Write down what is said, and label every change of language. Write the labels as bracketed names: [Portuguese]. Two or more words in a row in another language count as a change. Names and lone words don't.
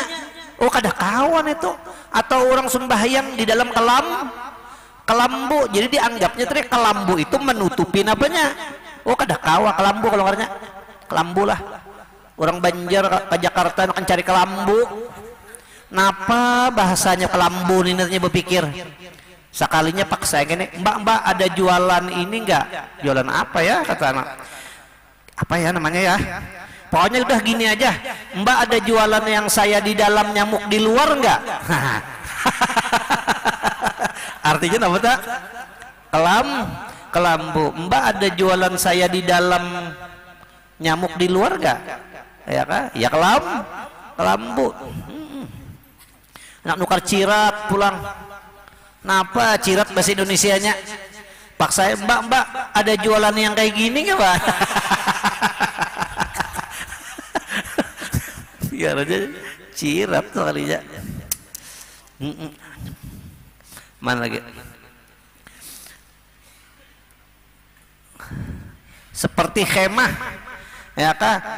[Banjar] Oh kada kawan itu, atau orang sembahyang di dalam kelambu, jadi dianggapnya tadi kelambu itu menutupin apanya. Oh kada kawa kelambu, kalau ngaranya kelambu lah. Orang Banjar ke Jakarta akan cari kelambu. Napa bahasanya kelambu ini nantinya berpikir. [Indonesian] Sekalinya paksa gini, mbak ada jualan ini enggak? Jualan apa ya kata anak? Apa ya namanya ya? Pokoknya udah gini aja. Mbak ada jualan yang saya di dalam nyamuk di luar enggak? Artinya apa tak? Kelambu. Mbak ada jualan saya di dalam nyamuk di luar enggak? Ya kan? [Banjar] Ya kelambu. Nak nukar cirat pulang. Napa cirat bahasa Indonesianya? [Indonesian] Pak saya, mbak ada jualan yang kayak gini nggak pak? [Banjar] Biar aja cirat tuh kalinya. Mana lagi? Seperti khemah, ya kah?